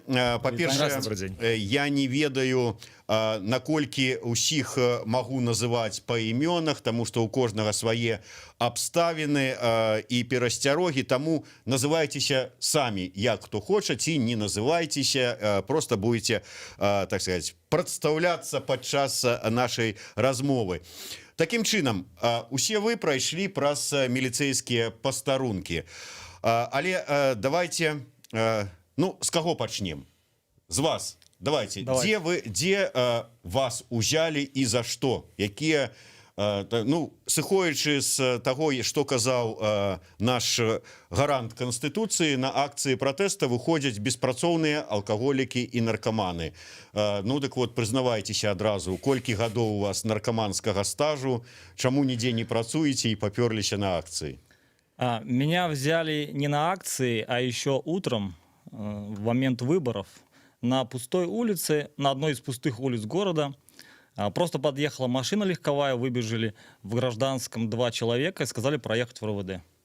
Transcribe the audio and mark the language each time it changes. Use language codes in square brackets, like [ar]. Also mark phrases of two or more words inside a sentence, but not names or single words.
[be] Па-першае, я не ведаю, наколькі ўсіх магу называць па імёнах, таму што ў кожнага свае абставіны і перасцярогі, таму называйцеся самі, як хто хоча, ці не называйцеся, [ru] просто будете, так сказать, [be] прадстаўляцца падчас нашай размовы. Такім чынам, усе вы прайшлі праз міліцэйскія пастарункі. Але давайте, ну, з каго пачнем? З вас. Давайте. Дзе вас узялі і за што? Якія, ну, сыходзячы з таго, што казаў наш гарант Канстытуцыі, на акцыі пратэста выходзяць беспрацоўныя алкаголікі і наркаманы. Ну, дык вот, прызнавайцеся адразу, колькі гадоў у вас наркаманскага стажу, чаму нідзе не працуеце і папёрліся на акцыі? [ru] Меня взяли не на акции, а еще утром, в момент выборов, на пустой улице, на одной из пустых улиц города. Просто подъехала машина легковая, выбежали в гражданском 2 человека и сказали проехать в РОВД.